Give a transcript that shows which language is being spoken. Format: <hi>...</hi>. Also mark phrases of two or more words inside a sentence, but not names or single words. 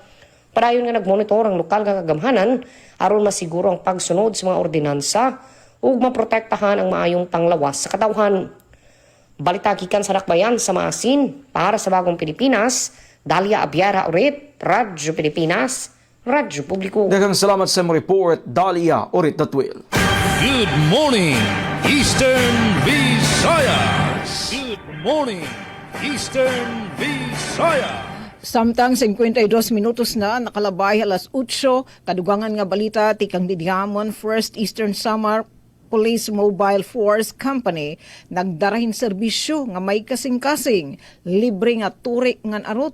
<ceb>Padayon nga nagmonitor ang lokal nga kagamhanan aron masiguro ang pagsunod sa mga ordinansa ug maprotektahan ang maayong panglawas sa katawhan. Balita gikan sa Dakbayan sa Maasin para sa Bagong Pilipinas, Dalia Abiara Orit, Radyo Pilipinas, Radyo Publiko. Daghang salamat sa mga report, Dalia Orit Datwil.</ceb> <en>Good morning, Eastern Visayas. Good morning, Eastern Visayas.</en> <war>Samtang 52 minutos na nakalabay alas 8, kadugangan nga balita tikang Didiamon First Eastern Samar Police Mobile Force Company nagdarahin serbisyo nga may kasing-kasing, libre nga turi ngan arot.</war>